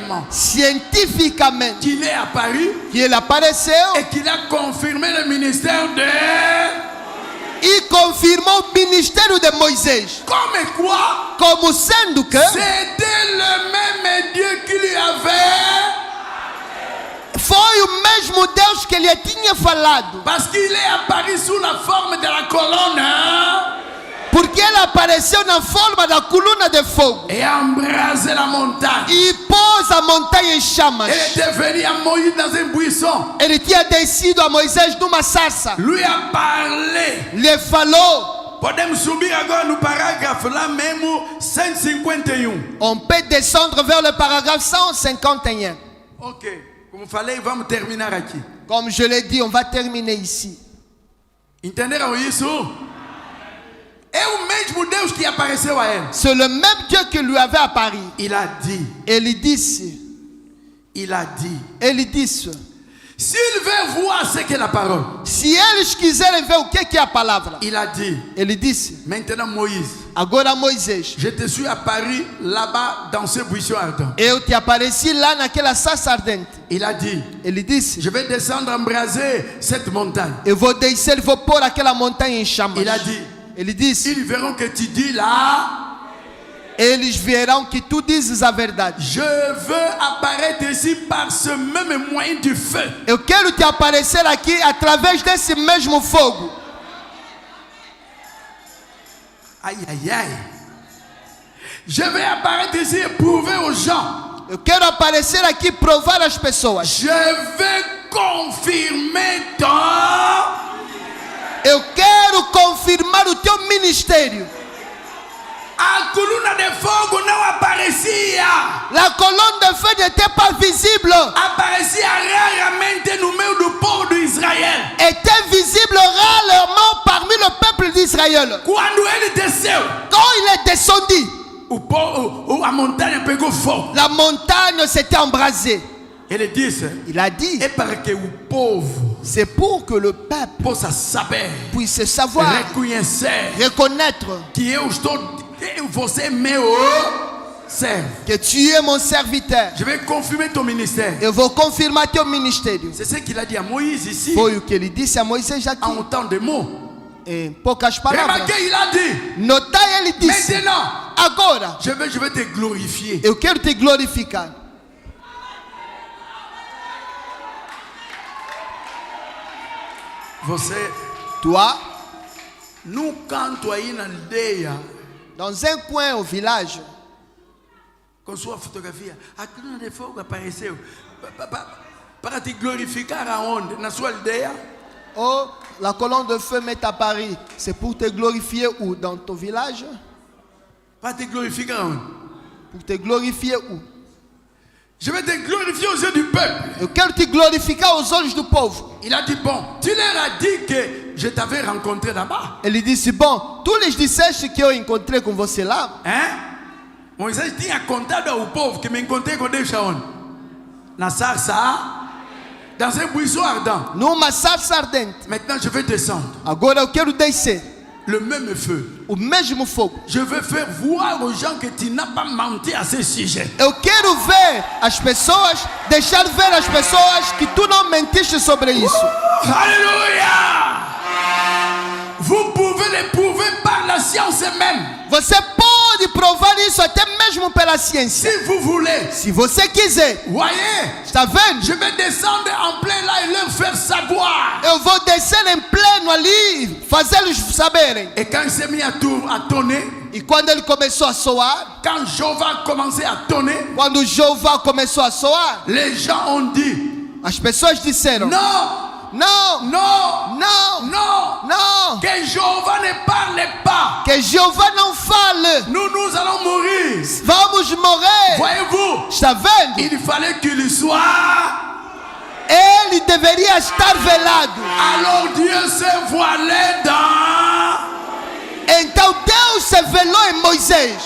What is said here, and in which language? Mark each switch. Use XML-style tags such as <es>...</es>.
<fr>scientifiquement, qu'il est apparu</fr> <pt>qu'il apareceu</pt> <fr>et qu'il a confirmé le ministère de...</fr> <pt>e confirmou o ministério de Moisés.</pt> <fr>Comme quoi,</fr> <pt>Como sendo que</pt> <fr>c'était le même Dieu qui lui avait...</fr> <pt>foi o mesmo Deus que ele tinha falado.</pt> <fr>Parce qu'il est apparu sous la forme de la colonne.</fr> <pt>Porque ele apareceu na forma da coluna de fogo.</pt> <fr>Et a embrasé la montagne.</fr> <pt>E pôs a montanha em chamas.</pt> <fr>Elle était venue à Moïse dans un buisson.</fr> <pt>Ele tinha descido a Moisés numa sarça.</pt> <fr>Lui a parlé.</fr> <pt>Lhe falou. Podemos subir agora no parágrafo lá mesmo 151.</pt> <fr>On peut descendre vers le paragraphe 151. Ok.</fr> <pt>Como falei, vamos terminar aqui.</pt> <fr>Comme je l'ai dit, on va terminer ici.</fr> <pt>Entenderam isso? É o mesmo Deus que apareceu a ele.</pt> <fr>C'est le même Dieu qui lui avait apparu. Il a dit.</fr> <pt>Ele disse.</pt> <fr>Il a dit.</fr> <pt>Ele disse.</pt> <fr>S'il veut voir ce qu'est la parole.</fr> <pt>Se eles quiserem ver o que é a palavra.</pt> <fr>Il a dit.</fr> <pt>Ele disse.</pt> <fr>Maintenant Moïse.</fr> <pt>Agora Moisés.</pt> <fr>Je te suis apparu là-bas dans ce buisson ardent.</fr> <pt>Eu te apareci lá naquela sarça ardente.</pt> <fr>Il a dit.</fr> <pt>Ele disse.</pt> <fr>Je vais descendre embraser cette montagne.</fr> <pt>Eu vou descer e vou pôr aquela montanha em chamas.</pt> <fr>Il a dit.</fr> <pt>Ele disse.</pt> <fr>Ils verront que tu dis là.</fr> <pt>Eles verão que tu dizes a verdade.</pt> <fr>Je veux apparaître ici par ce même moyen du feu.</fr> <pt>Eu quero te aparecer aqui através desse mesmo fogo. Aïe, aïe, aïe.</pt> <fr>Je vais apparaître ici et prouver aux gens.</fr> <pt>Eu quero aparecer aqui e provar às pessoas.</pt> <fr>Je vais confirmer ton...</fr> <pt>Eu quero confirmar o teu ministério. A coluna de fogo não aparecia.</pt> <fr>La colonne de feu n'était pas visible.</fr> <pt>Aparecia raramente no meio do povo de Israel.</pt> <fr>Était visible rarement parmi le peuple d'Israël.</fr> <pt>Quando ele desceu,</pt> <fr>quand il est descendu,</fr> <pt>a montanha pegou fogo.</pt> <fr>La montagne s'était embrasée.</fr> <pt>Ele disse,</pt> <fr>il a dit,</fr> <pt>é para que o povo,</pt> <fr>c'est pour que le peuple</fr> <pt>possa saber,</pt> <fr>puisse savoir,</fr> <pt>reconhecer,</pt> <fr>reconnaître</fr> <pt>que eu estou, você é meu servo.</pt> <fr>Que tu es mon serviteur. Je vais confirmer ton ministère.</fr> <pt>Eu vou confirmar teu ministério.</pt> <fr>C'est ce qu'il a dit à Moïse ici.</fr> <pt>Foi o que ele disse a Moisés aqui.</pt> <fr>En autant de mots.</fr> <pt>Em poucas palavras.</pt> <fr>Remarquez, il a dit.</fr> <pt>Notai, ele disse.</pt> <fr>Maintenant,</fr> <pt>agora,</pt> <fr>je vais te glorifier.</fr> <pt>Eu quero te glorificar. Você,</pt> <fr>toi,</fr> <pt>num canto aí na aldeia, dans un coin au village, com sua fotografia, a coluna de fogo apareceu para te glorificar aonde? Na sua aldeia?</pt> <fr>Oh, la colonne de feu m'est apparue. C'est pour te glorifier où? Dans ton village?</fr> <pt>Para te glorifier aonde?</pt> <fr>Pour te glorifier où? Je vais te glorifier aux yeux du peuple.</fr> <pt>Eu quero te glorificar aos olhos do povo.</pt> <fr>Il a dit, bon, tu leur as dit que je t'avais rencontré là-bas.</fr> <pt>Ele disse, bom, tu lhes disseste que eu encontrei com você lá? Hein? Moisés tinha contado ao povo que me encontrei com Deus aonde? Na sarça,</pt> <fr>dans un buisson ardent.</fr> <pt>Numa sarça ardente.</pt> <fr>Maintenant, je vais descendre.</fr> <pt>Agora eu quero descer.</pt> <fr>Le même feu.</fr> <pt>O mesmo fogo.</pt> <fr>Je veux faire voir aux gens que tu n'as pas menti à ce sujet.</fr> <pt>Eu quero ver as pessoas, deixar ver as pessoas que tu não mentiste sobre isso.</pt> <fr>Alléluia! Vous pouvez le prouver par la science même.</fr> <pt>Você pode provar isso até mesmo pela ciência.</pt> <fr>Si vous voulez.</fr> <pt>Se você quiser.</pt> <fr>Voyez?</fr> <pt>Está vendo?</pt> <fr>Je vais descendre en plein là et leur faire savoir.</fr> <pt>Eu vou descer em pleno ali, fazê-los saberem.</pt> <fr>Et quand il s'est mis à tourner,</fr> <pt>E quando ele começou a soar,</pt> <fr>quand Jéhovah a commencé à tonner,</fr> <pt>quando Jeová começou a soar,</pt> <fr>les gens ont dit,</fr> <pt>as pessoas disseram:</pt> <fr>non,</fr> <pt>não,</pt> <fr>non,</fr> <pt>não,</pt> <fr>non,</fr> <pt>não,</pt> <fr>que Jéhovah ne parle pas.</fr> <pt>que Jeová não fale.</pt> <fr>Nous allons mourir.</fr> <pt>Vamos morrer.</pt> <fr>Voyez-vous,</fr> <pt>Está vendo?</pt> <fr>il fallait qu'il soit.</fr> <pt>Ele deveria estar velado.</pt> <fr>Alors Dieu se voilait dans.</fr> <pt>Então Deus se velou em Moisés</pt>